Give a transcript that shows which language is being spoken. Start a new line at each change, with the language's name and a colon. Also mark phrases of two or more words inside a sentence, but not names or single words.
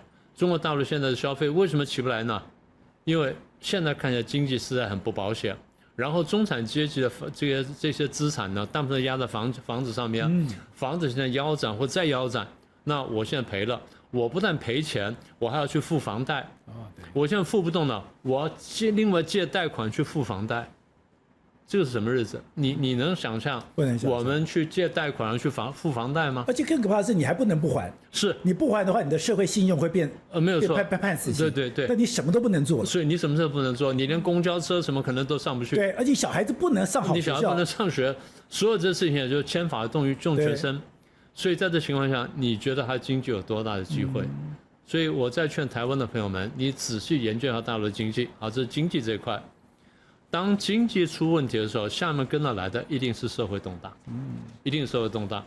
Chinese: 中國大陸現在的消費為什麼起不來呢？因為現在看起來經濟實在很不保險，然後中產階級的這些資產呢，大部分壓在房子上面，房子現在腰斬或再腰斬，那我現在賠了。我不但賠錢，我還要去付房貸。我現在付不動了，我另外借貸款去付房貸，這個是什麼日子？你能想象？不能想象。我們去借貸款去付房貸嗎？而且更可怕的是，你還不能不還。是你不還的話，你的社會信用會變沒有錯，判死刑。对。那你什麼都不能做了。所以你什麼都不能做，你連公交車什麼可能都上不去。對，而且小孩子不能上好學校，你小孩不能上學，所有這事情也就牽法動於眾學生。所以在這情況下，你覺得它經濟有多大的機會？所以我在勸台灣的朋友們，你仔細研究一下大陸的經濟。好，這是經濟這一塊。當經濟出問題的時候，下面跟着來的一定是社會動盪，一定是社會動盪。